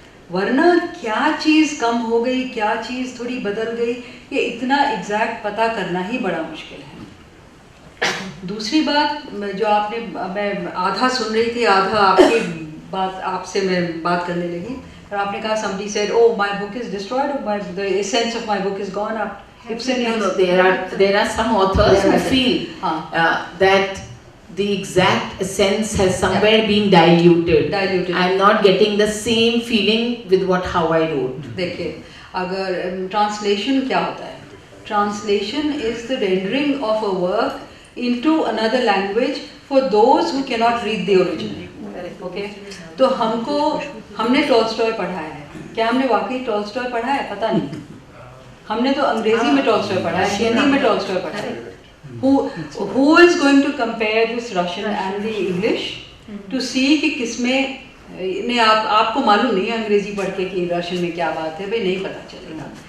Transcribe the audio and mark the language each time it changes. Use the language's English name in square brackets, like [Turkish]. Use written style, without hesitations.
[Hindi] वरना क्या चीज़ कम हो गई, क्या चीज़ थोड़ी बदल गई, ये इतना एग्जैक्ट पता करना ही बड़ा मुश्किल है। दूसरी बात जो आपने, मैं आधा सुन रही थी, आधा आपकी बात आपसे मैं बात करने लगी, और आपने कहा [English] somebody said, oh my book is destroyed, the essence of my book is gone. [Hindi] आप Ibsen [English] No, there are some authors who feel that the exact essence has somewhere been diluted. I'm not getting the same feeling with how I wrote. [Hindi] देखिए, अगर translation क्या होता है? [English] Translation is the rendering of a work into another language for those who cannot read the original. Okay? [Hindi] तो हमने Tolstoy पढ़ा है, क्या हमने वाकई टॉल्स्टॉय पढ़ा है? पता नहीं। हमने तो अंग्रेजी में टॉल्स्टॉय पढ़ा है, रशियन हिंदी में टॉल्स्टॉय पढ़ा है. [English] Who is going to compare this Russian and the English [Hindi] to see कि किसमें नहीं, आपको मालूम नहीं है अंग्रेजी पढ़ के कि रशियन में क्या बात है, भाई नहीं पता चलेगा.